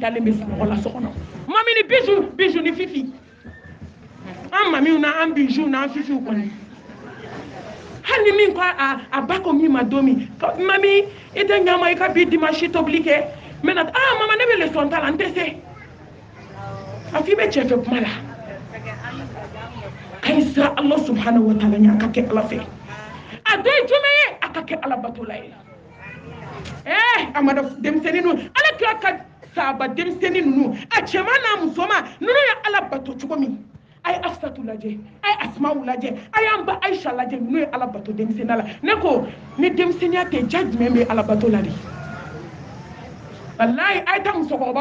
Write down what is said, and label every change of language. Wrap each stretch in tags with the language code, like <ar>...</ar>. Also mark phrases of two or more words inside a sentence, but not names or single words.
<bm>dalen bɛ sunɔgɔ la so kɔnɔ mami ni Bijou ni Fifi an mamiw na an Bijou na an Fifiw kɔni hali min ko a ba ko min ma don min mami i tɛ ɲama i ka bi dimanche tobili kɛ mɛ na mama ne bɛ leçon ta la n tɛ se a fɔ i bɛ cɛ fɛ kuma la a ye siran</bm> <ar>الله سبحانه وتعالى</ar> <bm>ɲɛ a ka kɛ Ala fɛ a dɔ ye jumɛn ye a ka kɛ Ala batola ye amada denmisɛnnin ninnu Ala kira ka sahaba denmisɛnnin ninnu a cɛman n'a musoman ninnu ye Ala bato cogo min a ye Afsatu lajɛ a ye Asma'u lajɛ a y'an ba Aisha lajɛ ninnu ye Ala bato denmisɛnniya la ne ko ni denmisɛnniya tɛ ja jumɛn bɛ Ala bato la de wallahi a ye taa musokɔrɔbaw</bm>